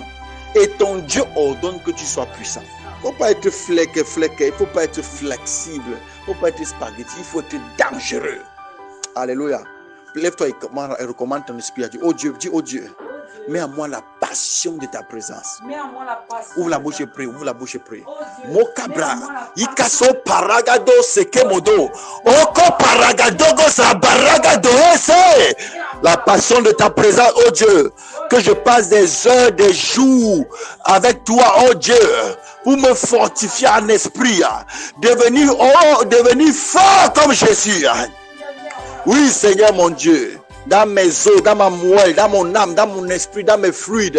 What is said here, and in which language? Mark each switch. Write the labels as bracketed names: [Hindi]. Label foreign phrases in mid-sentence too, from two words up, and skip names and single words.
[French] Et ton Dieu ordonne que tu sois puissant. Il ne faut pas être flequé, il ne faut pas être flexible, il ne faut pas être spaghetti, il faut être dangereux. Alléluia. Lève-toi et recommande ton esprit à Dieu. Oh Dieu, dis oh Dieu, mets en moi la passion de ta présence. Ouvre la bouche et prie, ouvre la bouche et prie. Mokabra, Ikaso paragado sekemodo, Oko paragadogo sabaragado ese. La passion de ta présence, oh Dieu, que je passe des heures, des jours avec toi, oh Dieu, pour me fortifier en esprit, devenir fort comme Jésus. Oui, Seigneur mon Dieu, dans mes os, dans ma moelle, dans mon âme, dans mon esprit, dans mes fluides.